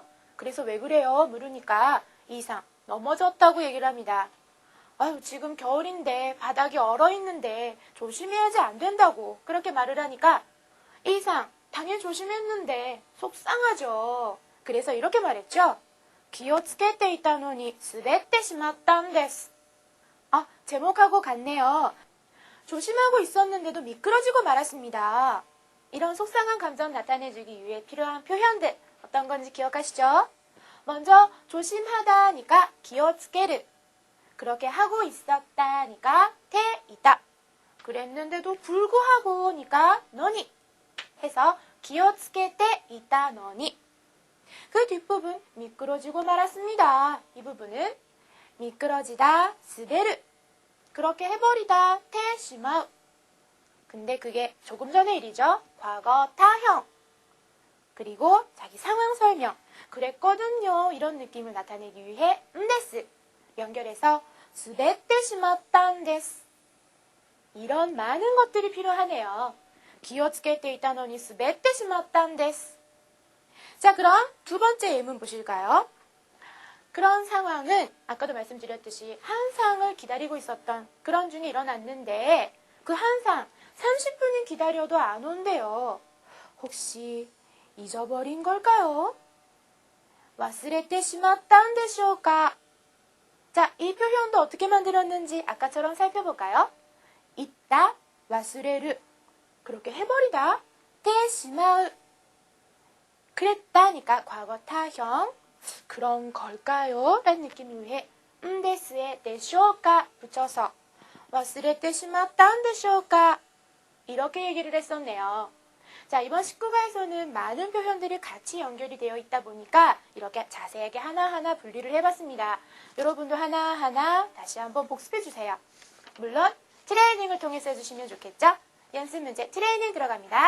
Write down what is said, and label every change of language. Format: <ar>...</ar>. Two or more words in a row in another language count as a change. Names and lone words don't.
<ko>그래서 왜 그래요? 물으니까 이상 넘어졌다고 얘기를 합니다. 아유, 지금 겨울인데 바닥이 얼어있는데 조심해야지 안 된다고 그렇게 말을 하니까 이상 당연히 조심했는데 속상하죠. 그래서 이렇게 말했죠.</ko> <ja>気をつけていたのに滑ってしまったんです.</ja> <ko>제목하고 같네요. 조심하고 있었는데도 미끄러지고 말았습니다. 이런 속상한 감정 나타내주기 위해 필요한 표현들 어떤 건지 기억하시죠? 먼저 조심하다니까</ko> <ja>気をつける.</ja> <ko>그렇게 하고 있었다니까 테이다. 그랬는데도 불구하고니까 너니 해서</ko> <ja>気をつけていたのに.</ja> <ko>그 뒷부분 미끄러지고 말았습니다. 이 부분은 미끄러지다 스베르. 그렇게 해버리다 테시마우. 근데 그게 조금 전의 일이죠. 과거 타형. 그리고 자기 상황 설명. 그랬거든요. 이런 느낌을 나타내기 위해 데스. 연결해서</ko> <ja>滑ってしまったんです.</ja> <ko>이런 많은 것들이 필요하네요.</ko> <ja>気をつけていたのに滑ってしまったんです.</ja> <ko>자, 그럼 두 번째 예문 보실까요? 그런 상황은 아까도 말씀드렸듯이 한 상을 기다리고 있었던 그런 중에 일어났는데 그 한 상 30분이 기다려도 안 온대요. 혹시 잊어버린 걸까요?</ko> <ja>忘れてしまったんでしょうか?</ja> <ko>자, 이 표현도 어떻게 만들었는지 아까처럼 살펴볼까요? 잊다,</ko> <ja>忘れる.</ja> <ko>그렇게 해버리다,</ko> <ja>てしまう.</ja> <ko>그랬다니까 과거 타형. 그런 걸까요? 라는 느낌을 위해 데스에 でしょうか 붙여서</ko> <ja>忘れてしまったんでしょうか?</ja> <ko>이렇게 얘기를 했었네요. 자, 이번 19가에서는 많은 표현들이 같이 연결이 되어 있다 보니까 이렇게 자세하게 하나하나 분리를 해봤습니다. 여러분도 하나하나 다시 한번 복습해주세요. 물론 트레이닝을 통해서 해주시면 좋겠죠? 연습 문제 트레이닝 들어갑니다.</ko>